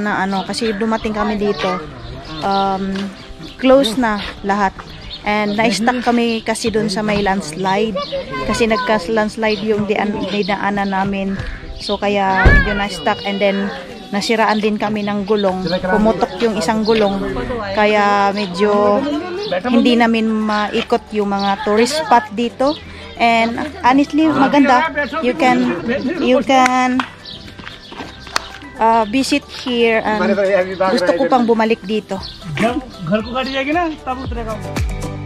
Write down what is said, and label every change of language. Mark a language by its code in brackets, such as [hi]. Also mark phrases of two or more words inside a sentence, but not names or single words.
[tl] na kasi dumating kami dito close na lahat, and na-stuck kami kasi dun sa may landslide, kasi nagka-landslide yung dinaanan namin, so kaya medyo na-stuck, and then nasiraan din kami ng gulong, pumutok yung isang gulong, kaya medyo hindi namin maikot yung mga [en] tourist spot [tl] dito. [en] And honestly, maganda. You can visit here, and [tl] gusto ko pang bumalik dito. [hi] घर को गाड़ी जाएगी ना तब उतरेगा।